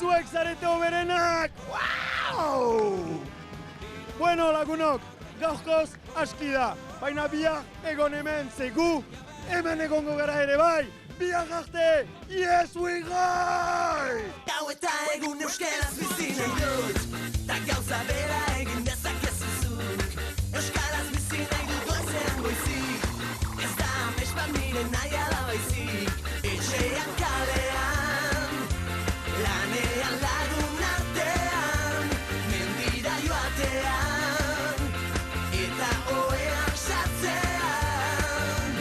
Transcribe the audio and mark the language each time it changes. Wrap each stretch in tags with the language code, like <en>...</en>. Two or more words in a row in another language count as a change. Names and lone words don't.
<eu>zuek zarete hoberenak! Wow! Bueno, lagunok, gaurkoz aski da, baina bihar egon hemen zegu, hemen egongo gara ere bai! Bihar arte,</eu> <en>yes we go!</en> <eu>Gau eta egun euskaraz bizi nahi dut, ta gauza bera egin dezakezu zuk. Euskaraz bizi nahi dut goizean goizik, ez da amets bat nire nahi ala baizik. Etxean kalean, lanean lagun artean, mendira joatean, eta ohean sartzean.</eu>